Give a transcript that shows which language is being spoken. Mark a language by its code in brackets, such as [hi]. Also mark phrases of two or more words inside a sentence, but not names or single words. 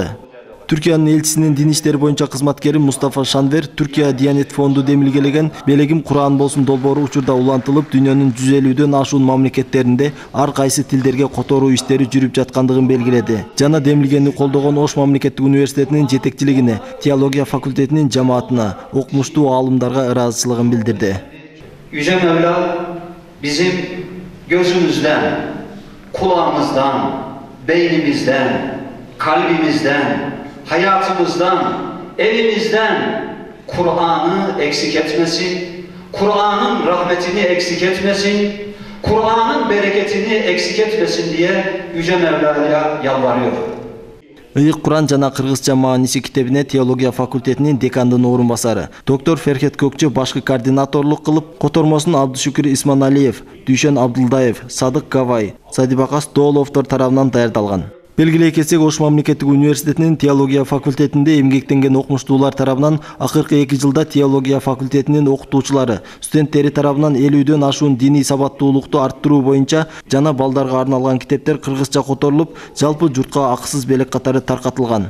[ky] Түркиянын элчисинин дин иштери боюнча кызматкери Мустафа Шанвер Түркия Диянет фонду демилгелеген Белегим Куран болсун долбоору учурда улантылып, дүйнөнүн 150дөн ашуун мамлекеттеринде ар кайсы тилдерге которуу иштери жүрүп жаткандыгын белгиледи. Жана демилгени колдогон Ош мамлекеттик университетинин жетекчилигине, теология факультетинин жамаатына, окумуштуу аалымдарга ыраазычылыгын билдирди. [tr] Yüce Mevla bizim gözümüzden, kulağımızdan, beynimizden, kalbimizden, hayatımızdan, evimizden Kur'an'ı eksik etmesin, Kur'an'ın rahmetini eksik etmesin, Kur'an'ın bereketini eksik etmesin diye Yüce Mevla'ya yalvarıyor. [ky] Ыйык Куран жана кыргызча мааниси китебине теология факультетинин декандын орун басары доктор Ферхет Көкчө башкы координаторлук кылып, котормосун Абдышүкүр Исманалиев, Дүйшөн Абдылдаев, Садык Кавай, Садибакас Дооловдор тарабынан даярдалган. Белгилей кетсек, Ош мамлекеттик университетинин теология факультетинде эмгектенген окумуштуулар тарабынан акыркы 2 жылда теология факультетинин окутуучулары, студенттери тарабынан 50дөн ашуун диний сабаттуулукту арттыруу боюнча жана балдарга арналган китептер кыргызча которулуп, жалпы журтка акысыз белек катары таркатылган.